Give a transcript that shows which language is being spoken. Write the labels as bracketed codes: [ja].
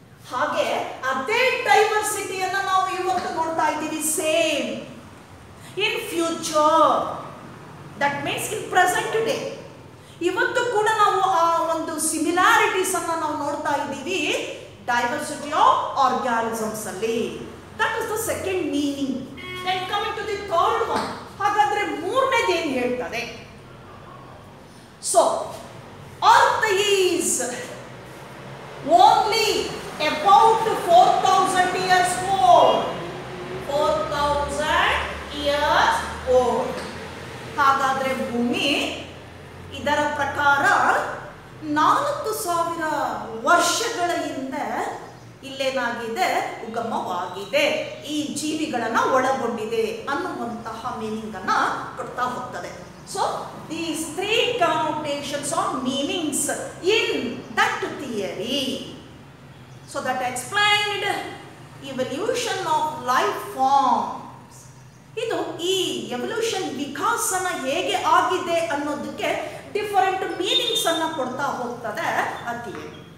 [kn] ಹಾಗೆ ಅದೇ ಡೈವರ್ಸಿಟಿಯನ್ನು ನಾವು ಇವತ್ತು ನೋಡ್ತಾ ಇದ್ದೀವಿ, [en] Same in future, that means in present day. [kn] ಇವತ್ತು ಕೂಡ ನಾವು ಆ ಒಂದು ಸಿಮಿಲಾರಿಟೀಸ್ ಅನ್ನ ನಾವು ನೋಡ್ತಾ ಇದ್ದೀವಿ ಡೈವರ್ಸಿಟಿ ಆಫ್ ಆರ್ಗ್ಯಾನಿಸಮ್ಸ್ ಅಲ್ಲಿ. [en] That is the second meaning. Then coming to the third one, [kn] ಹಾಗಾದ್ರೆ ಮೂರನೇದು ಏನು ಹೇಳ್ತದೆ, [en] So earth is only about 4,000 years old. 4,000 years old. [kn] ಹಾಗಾದ್ರೆ ಭೂಮಿ ಇದರ ಪ್ರಕಾರ 4,000 ವರ್ಷಗಳ ಹಿಂದೆ ಇಲ್ಲೇನಾಗಿದೆ, ಉಗಮವಾಗಿದೆ, ಈ ಜೀವಿಗಳನ್ನ ಒಳಗೊಂಡಿದೆ ಅನ್ನುವಂತಹ ಮೀನಿಂಗ್ ಅನ್ನ ಕೊಡ್ತಾ ಹೋಗ್ತದೆ. [en] So these 3 connotations or meanings in that theory. So that explained evolution of life forms. [kn] ಇದು ಈ ಎವಲ್ಯೂಷನ್ ವಿಕಾಸನ ಹೇಗೆ ಆಗಿದೆ ಅನ್ನೋದಕ್ಕೆ ಡಿಫರೆಂಟ್ ಮೀನಿಂಗ್ಸ್ ಅನ್ನ ಕೊಡ್ತಾ ಹೋಗ್ತದೆ ಆ ಥಿಯರಿ.